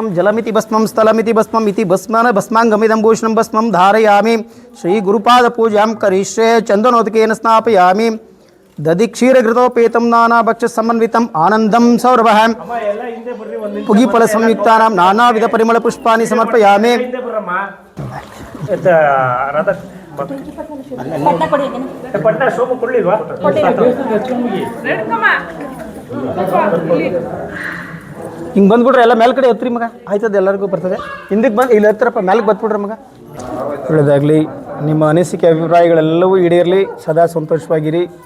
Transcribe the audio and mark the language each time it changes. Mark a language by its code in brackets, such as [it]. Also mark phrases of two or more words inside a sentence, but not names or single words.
[sa] जलमिति भस्मं स्थलमिति भस्मं इति भस्मन भस्मांगमिदं भूषणं भस्मं धारयामि श्री गुरुपाद पूजां करिष्ये चन्दनोदकेन स्नापयामि दधिक्षीरघृतोपेतं नानाभक्ष समन्वितं आनन्दं सौरभः पुगिफल संयुक्तानां नानाविध परिमल पुष्पाणि समर्पयामि [kn] ಹಿಂಗೆ ಬಂದ್ಬಿಟ್ರೆ ಎಲ್ಲ ಮೇಲ್ ಕಡೆ ಎತ್ತರಿ ಮಗ ಆಯ್ತದ ಎಲ್ಲರಿಗೂ ಬರ್ತದೆ ಹಿಂದಕ್ಕೆ ಬಂದು ಇಲ್ಲಿ ಹತ್ರಪ್ಪ ಮೇಲಕ್ಕೆ ಬತ್ಬಿಡ್ರಿ ಮಗ ಒಳ್ಳೆಯದಾಗಲಿ ನಿಮ್ಮ ಅನಿಸಿಕೆ ಅಭಿಪ್ರಾಯಗಳೆಲ್ಲವೂ ಈಡೇರಲಿ ಸದಾ ಸಂತೋಷವಾಗಿರಿ